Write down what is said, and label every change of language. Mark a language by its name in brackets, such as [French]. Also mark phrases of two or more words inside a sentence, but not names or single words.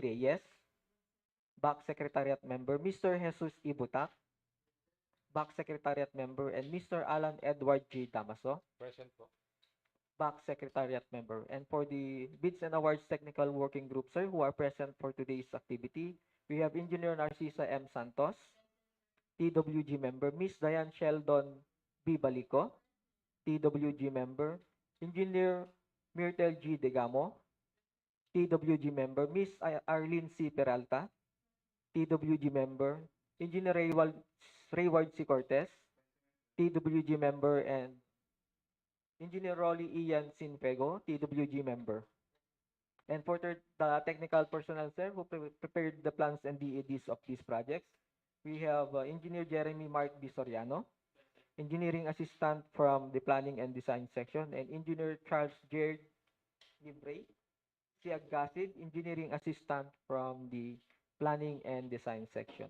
[English] Reyes, Back Secretariat Member, Mr. Jesus Ibutak, Back Secretariat Member, and Mr. Alan Edward G. Damaso, Present po. Back Secretariat Member. And for the Bids and Awards Technical Working Group, sir, who are present for today's activity, we have Engineer Narcisa M. Santos, TWG Member, Miss Diane Sheldon B. Balico, TWG Member, Engineer Myrtle G. Degamo, TWG Member, Miss Arlene C. Peralta, TWG Member, Engineer Rayward C. Cortez, TWG Member, and Engineer Rolly Ian Sinfego, TWG Member. And for the technical personnel, sir, who prepared the plans and DEDs of these projects, we have Engineer Jeremy Mark B. Soriano, Engineering Assistant from the Planning and Design Section, and Engineer Charles Jared Libre, Siagasid, Engineering Assistant from the Planning and Design Section.